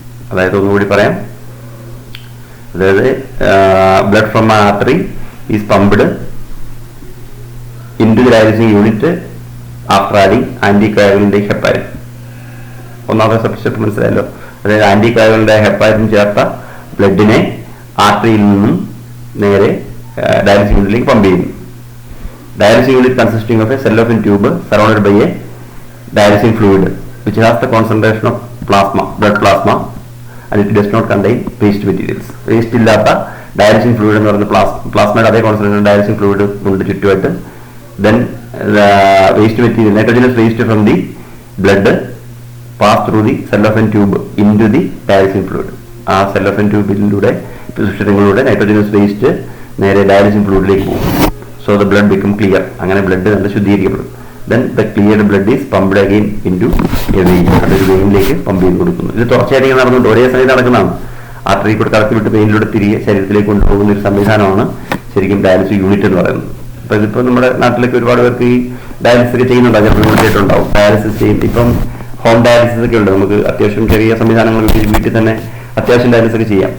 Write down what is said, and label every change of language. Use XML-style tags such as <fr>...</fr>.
<ml>അതായത് ഒന്നുകൂടി പറയാം, അതായത്</ml> <en>Blood from artery is pumped into the dialysing unit after adding anti coagulant heparin.</en> <ml>ഒന്നാമത്തെ സ്റ്റെപ്പ് മനസ്സിലായല്ലോ. അതായത് ആന്റി കോയാഗുലന്റ് ഹെപ്പാരിൻ ചേർത്ത ബ്ലഡിനെ ആർട്ടറിയിൽ നിന്നും നേരെ ഡയാലിസിംഗ് യൂണിറ്റിലേക്ക് പമ്പ് ചെയ്യുന്നു.</ml> <en>Dialysing unit consisting of a cellophane tube surrounded by a dialysing fluid which has the concentration of blood plasma, and it does not contain waste materials. Waste</en> <ml>ഇല്ലാത്ത ഡയാലിസിംഗ് fluid എന്ന് പറയുന്ന പ്ലാസ്മയുടെ അതേ concentration ഡയാലിസിംഗ് fluid കൊണ്ട് ചുറ്റുമായിട്ട്</ml> <en>then waste material, nitrogenous waste from the blood pass through the cellophane tube into the dialysing fluid.</en> <ml>ആ cellophane ട്യൂബിലൂടെ സുഷിരങ്ങളിലൂടെ nitrogenase waste നേരെ ഡയാലിസിംഗ് ഫ്ലൂയിഡിലേക്ക് പോകും.</ml> <en>So the blood become clear.</en> <ml>അങ്ങനെ blood നല്ല ശുദ്ധീകരിക്കപ്പെടും.</ml> <en>Then the cleared blood is pumped again into a vein.</en> <ml>അതൊരു വെയിനിലേക്ക് pump ചെയ്ത് കൊടുക്കുന്നു. ഇത് തുടർച്ചയായിട്ട് നടന്നുകൊണ്ട് ഒരേ സമയത്ത് നടക്കുന്നതാണ്. ആർട്ടറി കൂടെ കടത്തി വിട്ട് വെയിനിലൂടെ തിരികെ ശരീരത്തിലേക്ക് കൊണ്ടുപോകുന്ന ഒരു സംവിധാനമാണ് ശരിക്കും ഡയാലിസിസ് യൂണിറ്റ് എന്ന് പറയുന്നത്. അപ്പോൾ ഇതിപ്പോൾ നമ്മുടെ നാട്ടിലേക്ക് ഒരുപാട് പേർക്ക് ഈ ഡയാലിസിസ് ഒക്കെ ചെയ്യുന്നുണ്ടാവും, ചിലപ്പോൾ യൂണിറ്റായിട്ടുണ്ടാവും. ഡയാലിസിസ് ചെയ്യും. ഇപ്പം ഹോം ഡയാലിസിസ് ഒക്കെ ഉണ്ട്. നമുക്ക് അത്യാവശ്യം ചെറിയ സംവിധാനങ്ങൾ വീട്ടിൽ തന്നെ അത്യാവശ്യം ഡയാലിസിസ് ഒക്കെ ചെയ്യാം.</ml>